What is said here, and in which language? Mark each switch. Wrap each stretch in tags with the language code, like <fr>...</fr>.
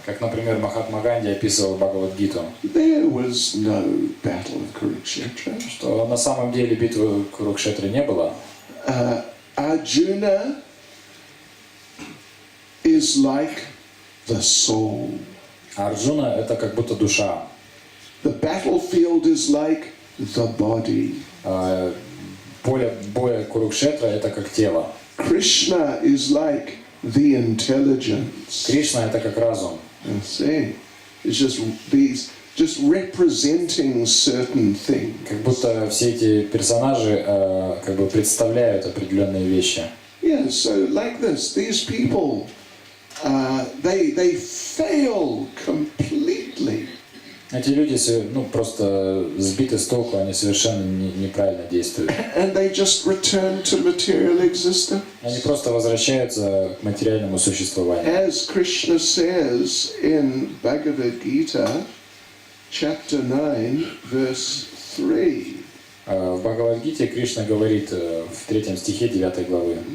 <ru>Как, например, Махатма Ганди описывал Бхагавад-гиту.</ru> <en>There was no battle of Kurukshetra.</en> <ru>Что на самом деле битвы Курукшетры не было.</ru> <en>Arjuna is like the soul.</en> <ru>Арджуна это как будто душа.</ru> <en>The battlefield is like the body.</en> <ru>Поле боя Курукшетра это как тело.</ru> <en>Krishna is like the intelligence.</en> <ru>Кришна это как разум.</ru> <en>You see, it's just representing certain things.</en> <ru>Как будто все эти персонажи как бы представляют определенные вещи.</ru> <en>Yeah, so like this, these people, they fail completely.</en> <ru>Эти люди просто сбиты с толку, они совершенно неправильно действуют.</ru> <en>And they just return to material existence.</en> <ru>Они просто возвращаются к материальному существованию.</ru> <en>As Krishna says in Bhagavad Gita, chapter 9, verse 3.</en> <ru>В Бхагавад-гите Кришна говорит в 3 стихе 9 главы.</ru>